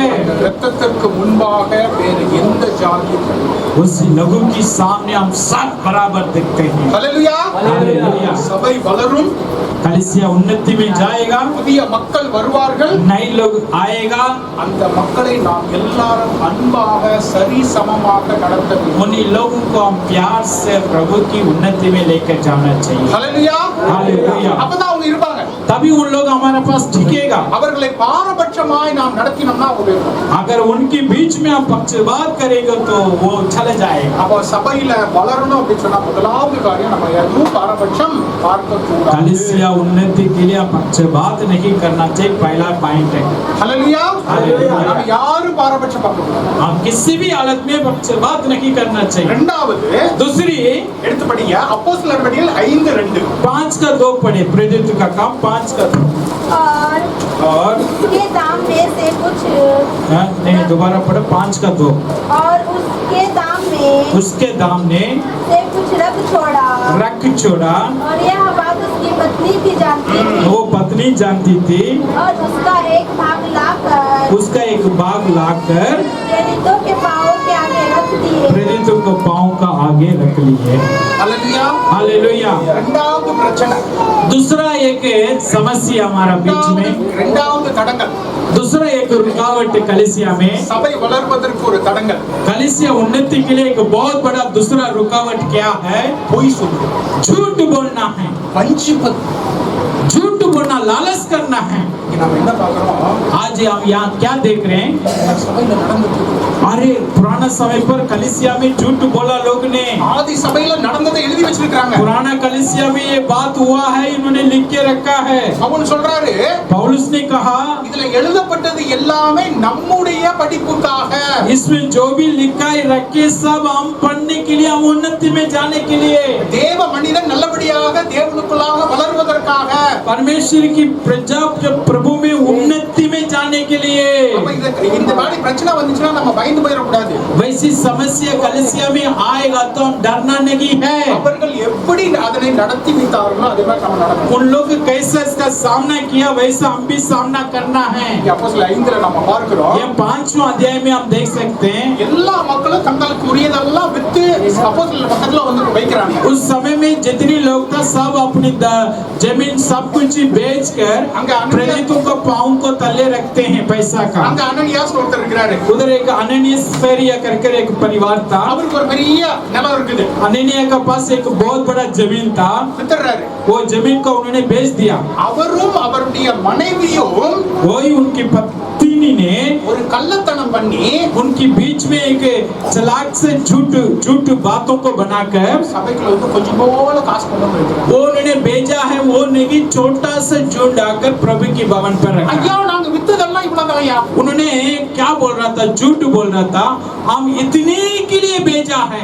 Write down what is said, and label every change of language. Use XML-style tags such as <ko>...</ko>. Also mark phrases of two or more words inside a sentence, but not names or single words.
<ta>அந்த இரத்தத்திற்கு முன்பாக வேறு எந்த ஜாதியும் இல்லை.</ta> <hi>उस लहू के सामने हम सब बराबर दिखते हैं।</hi> <ta>ஹalleluya.</ta> <hi>हालेलुया।</hi> <ta>சபை வளரும்,</ta> <hi>कलीसिया उन्नति में जाएगा,</hi> <ta>புதிய மக்கள் வருவார்கள்.</ta> <hi>नए लोग आएगा,</hi> <ta>அந்த மக்களை நாம் எல்லாரும் அன்பாக சரி சமமாக நடத்த வேண்டும்.</ta> <hi>उन्हीं लोगों को हम प्यार से प्रभु की उन्नति में लेकर जाना चाहिए।</hi> <ta>ஹalleluya.</ta> <hi>हालेलुया।</hi> <ta>அப்பதான் அவங்க இருப்பாங்க.</ta> <hi>तभी उन लोग हमारे पास टिकेगा।</hi> <ta>அவர்களை பாரபட்சமாய் நாம் நடத்தினோம்னா அவங்க இருப்பாங்க.</ta> <hi>अगर उनके बीच में हम पक्षपात करेंगे तो वो चले जाएगा।</hi> <ta>அப்போ சபையில வளரணும் அப்படின்னு சொன்னா முதலாவது காரியம் நம்ம எதுவும் பாரபட்சம் பார்க்க கூடாது.</ta> <hi>कलीसिया उन्नति के लिए पक्षपात नहीं करना चाहिए, पहला पॉइंट है।</hi> <ta>ஹalleluya. ஹalleluya. நம்ம யாரும் பாரபட்சம் பார்க்க கூடாது.</ta> <hi>हम किसी भी हालत में पक्षपात नहीं करना चाहिए।</hi> <ta>இரண்டாவது</ta> <hi>दूसरी</hi> <ta>எடுத்து படிங்க அப்போஸ்தலர் நடவடிக்கைகள் 5:2.</ta> <hi>5 का 2 पढ़े, प्रेरित का काम 5 का 2। और उसके दाम में से कुछ नहीं, दोबारा पढ़ो, 5 का 2। और उसके दाम में उसके दाम ने से कुछ रख छोड़ा रख छोड़ा, और यह बात उसकी पत्नी भी जानती थी वो पत्नी जानती थी, और उसका एक भाग लाकर उसका एक भाग लाकर प्रेरितों के पाँवों के आगे रख दिए। प्रेरितों को पांव का आगे रख लिए।</hi> <ta>ஹalleluya.</ta> <hi>हालेलुया।</hi> <ta>இரண்டாவது பிரச்சனை,</ta> <hi>दूसरा एक समस्या हमारा बीच में,</hi> <ta>இரண்டாவது தடங்கள்,</ta> <hi>दूसरा एक रुकावट कलीसिया में,</hi> <ta>சபை வளர்வதற்கு ஒரு தடங்கள்,</ta> <hi>कलीसिया उन्नति के लिए एक बहुत बड़ा दूसरा रुकावट क्या है?</hi> <ta>பொய் சொல்லுவது,</ta> <hi>झूठ बोलना है।</hi> <ta>வஞ்சிப்பது.</ta> <hi>झूठ बोलना, लालच करना है।</hi> <ta>இங்க நம்ம என்ன பார்க்கிறோம்?</ta> <hi>आज हम यहाँ क्या देख रहे हैं?</hi> <ta>சபையில நடந்துட்டு இருக்கு.</ta> <hi>अरे पुराना समय पर कलीसिया में झूठ बोला लोग ने।</hi> <ta>ஆதி சபையில நடந்ததை எழுதி வச்சிருக்காங்க.</ta> <hi>पुराना कलीसिया में ये बात हुआ है, इन्होंने लिख के रखा है।</hi> <ta>பவுல் சொல்றாரு,</ta> <hi>पौलुस ने कहा</hi> <ta>இதுல எழுதப்பட்டது எல்லாமே நம்முடைய படிப்புக்காக.</ta> <hi>इसमें जो भी लिखा है रखे सब हम पढ़ने के लिए, हम उन्नति में जाने के लिए,</hi> <ta>தேவ மனிதன் நல்லபடியாக தேவனுக்குள்ளாக வளர்வதற்காக.</ta> <hi>परमेश्वर की प्रजा के प्रभु में उन्नति में जाने के लिए।</hi> <ta>அப்ப இந்த இந்த மாதிரி பிரச்சனை வந்துச்சுன்னா நம்ம பயந்து போயிடக்கூடாது.</ta> <hi>वैसी समस्या कलीसिया में आएगा तो हम डरना नहीं है।</hi> <ta>அவர்கள் எப்படி அதனை நடத்தி வைத்தார்களோ அதே மாதிரி நம்ம நடக்கணும்.</ta> <hi>उन लोग कैसे इसका सामना किया वैसा हम भी सामना करना है।</hi> <ta>அப்போஸ்தலர் 5ல நம்ம பார்க்கிறோம்.</ta> <hi>ये 5वां अध्याय में हम देख सकते हैं</hi> <ta>எல்லா மக்களும் தங்களுக்கு உரியதெல்லாம் வித்து அப்போஸ்தலர் பக்கத்துல வந்து வைக்கிறாங்க.</ta> <hi>उस समय में जितने लोग था सब अपनी जमीन सब कुछ बेचकर प्रेरितों को पाँव को तले रखते हैं पैसा का।</hi> <ta>அங்க அனனியாஸ் ஒருத்தர் இருக்கிறாரு.</ta> <hi>उधर एक अननियास फेरिया करके एक परिवार था।</hi> <ta>அவருக்கு ஒரு பெரிய நிலம் இருக்குது.</ta> <hi>अननिया के पास एक बहुत बड़ा जमीन था।</hi> <ta>வித்துறாரு.</ta> <hi>वो जमीन को उन्होंने बेच दिया।</hi> <ta>அவரும் அவருடைய மனைவியும்</ta> <hi>वही उनकी पत्नी ने</hi> <ta>ஒரு कल्लतனம் பண்ணி</ta> <hi>उनकी बीच में एक चालाक से झूठ बातों को बनाकर</hi> <ta>சபைக்குள்ள வந்து கொஞ்சம் போல காசு கொண்டு வந்திருக்காங்க.</ta> <hi>वो उन्होंने भेजा है। वो नहीं छोटा सा झूठ डालकर प्रभु की भवन पर रखा।</hi> <ta>ஐயா நாங்க வித்ததெல்லாம் இவ்வளவுதான் ஐயா.</ta> <hi>उन्होंने क्या बोल रहा था? झूठ बोल रहा था हम इतने के लिए भेजा है,</hi>